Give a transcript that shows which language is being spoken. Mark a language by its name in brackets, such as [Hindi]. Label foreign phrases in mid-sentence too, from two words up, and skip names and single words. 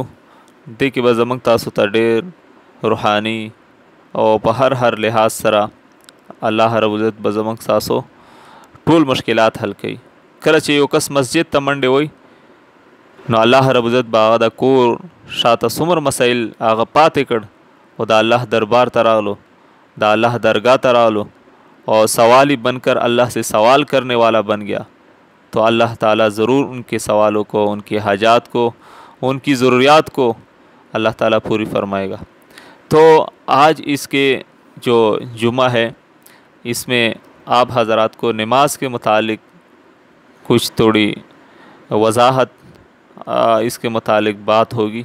[Pashto] دې کې به زموږ تاسو ته ډېر روحاني او په هر لحاظ سره [Arabic] الله رب العزت [Pashto] به زموږ تاسو ټول مشکلات حل کوي. کله چې یو کس مسجد ته منډې وای نو [Arabic] الله رب العزت [Pashto] به هغه د کور شاته څومره مسایل هغه پاتې کړ او د الله دربار ته راغلو، د الله درگاہ ته راغلو [Urdu] اور سوالی بن کر اللہ سے سوال کرنے والا بن گیا تو اللہ تعالیٰ ضرور ان کے سوالوں کو ان کی حاجات کو ان کی ضروریات کو اللہ تعالیٰ پوری فرمائے گا. تو آج اس کے جو جمعہ ہے اس میں آپ حضرات کو نماز کے متعلق کچھ تھوڑی وضاحت اس کے متعلق بات ہوگی.